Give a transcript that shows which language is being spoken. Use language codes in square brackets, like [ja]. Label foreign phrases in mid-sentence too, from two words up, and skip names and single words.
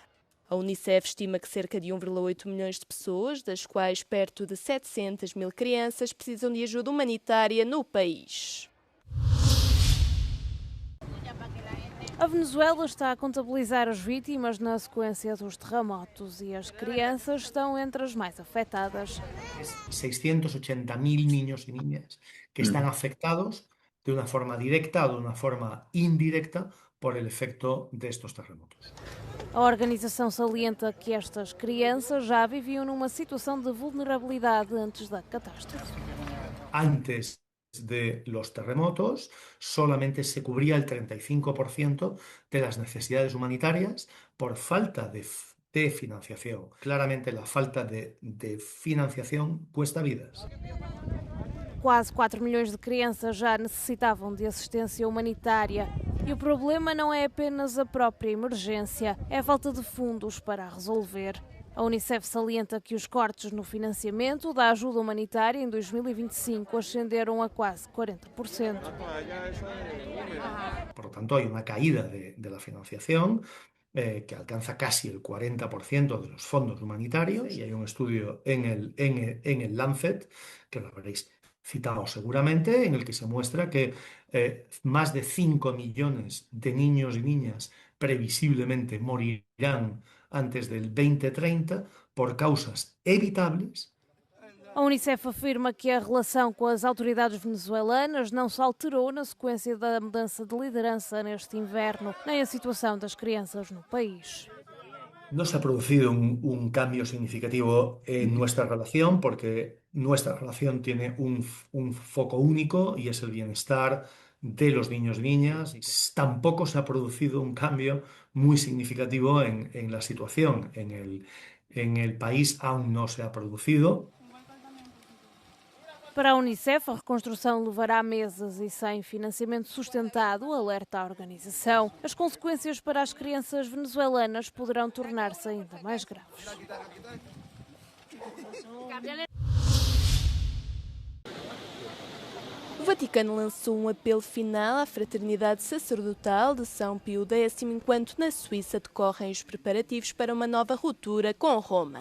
[pt] A Unicef estima que cerca de 1,8 milhões de pessoas, das quais perto de 700 mil crianças, precisam de ajuda humanitária no país. A Venezuela está a contabilizar as vítimas na sequência dos terremotos e as crianças estão entre as mais afetadas. [es] 680.000 niños y niñas que están afectados de una forma directa o de una forma indirecta por el efecto de estos terremotos. [pt] A organização salienta que estas crianças já viviam numa situação de vulnerabilidade antes da catástrofe. [es] Antes de los terremotos, solamente se cubría el 35% de las necesidades humanitarias por falta de financiación. Claramente la falta de financiación cuesta vidas. [pt] Quase 4 milhões de crianças já necessitavam de assistência humanitária. E o problema não é apenas a própria emergência, é a falta de fundos para a resolver. A Unicef salienta que os cortes no financiamento da ajuda humanitária em 2025 ascenderam a quase 40%. [es] Por lo tanto, hay una caída de la financiación que alcanza casi el 40% de los fondos humanitarios, y hay un estudio en el Lancet, que lo veréis citado seguramente, en el que se muestra que más de 5 millones de niños y niñas previsiblemente morirán antes del 2030 por causas evitables. [pt] A Unicef afirma que a relação com as autoridades venezuelanas não se alterou na sequência da mudança de liderança neste inverno, nem a situação das crianças no país. [es] No se ha producido un cambio significativo en nuestra relación, porque nuestra relación tiene un foco único y es el bienestar de los niños y niñas. Tampoco se ha producido un cambio muy significativo en la situación. En el país aún no se ha producido. [pt] Para a Unicef, a reconstrução levará meses e sem financiamento sustentado, alerta a organização. As consequências para as crianças venezuelanas poderão tornar-se ainda mais graves. O Vaticano lançou um apelo final à fraternidade sacerdotal de São Pio X, enquanto na Suíça decorrem os preparativos para uma nova ruptura com Roma.